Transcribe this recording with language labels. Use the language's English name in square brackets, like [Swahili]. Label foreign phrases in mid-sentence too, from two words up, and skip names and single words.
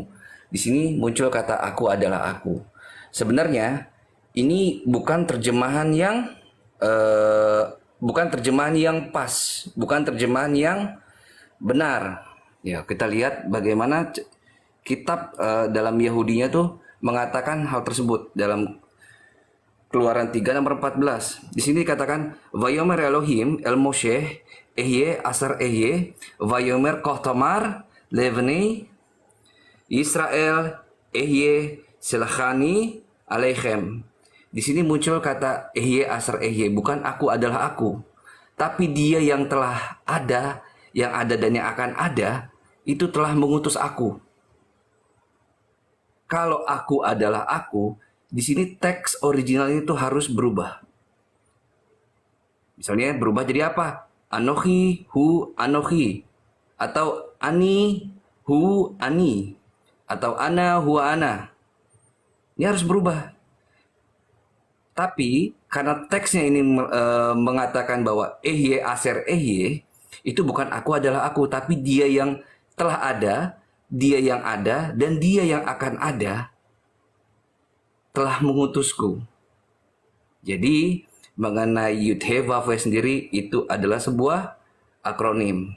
[Indonesian] Di sini muncul kata aku adalah aku. Sebenarnya ini bukan terjemahan yang pas, bukan terjemahan yang benar. Ya, kita lihat bagaimana kitab dalam Yahudinya tuh mengatakan hal tersebut dalam Keluaran 3 nomor 14. Di sini dikatakan [Hebrew] ויאמר אלהים אל משה אהיה אשר אהיה ויאמר כה תאמר לבני ישראל אהיה שלחני אליכם. [Indonesian] Di sini muncul kata [Hebrew] אהיה אשר אהיה, [Indonesian] bukan aku adalah aku, tapi dia yang telah ada, yang ada dan yang akan ada, itu telah mengutus aku. Kalau aku adalah aku, di sini teks original itu harus berubah. Misalnya berubah jadi apa? [Hebrew] אנכי הוא אנכי, [Indonesian] atau [Hebrew] אני הוא אני, [Indonesian] atau [Arabic] أنا هو أنا. [Indonesian] Ini harus berubah. Tapi karena teksnya ini mengatakan bahwa [Hebrew] אהיה אשר אהיה, [Indonesian] itu bukan aku adalah aku, tapi dia yang telah ada, dia yang ada, dan dia yang akan ada telah mengutusku. Jadi mengenai Yud-He-Vav-He sendiri itu adalah sebuah akronim.